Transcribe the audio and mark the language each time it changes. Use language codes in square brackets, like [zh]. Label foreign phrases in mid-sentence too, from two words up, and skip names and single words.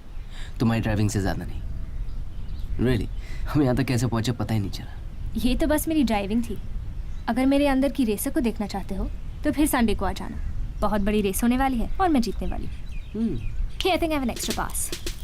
[hi] तुम्हारी ड्राइविंग से ज़्यादा नहीं। रियली हम यहाँ तक कैसे पहुँचे पता ही नहीं चला। ये तो बस मेरी ड्राइविंग थी। अगर मेरे अंदर की रेसर को देखना चाहते हो तो फिर संडे को आ जाना। बहुत बड़ी रेस होने वाली है और मैं जीतने वाली हूँ। [en] Okay, I think I have an extra pass.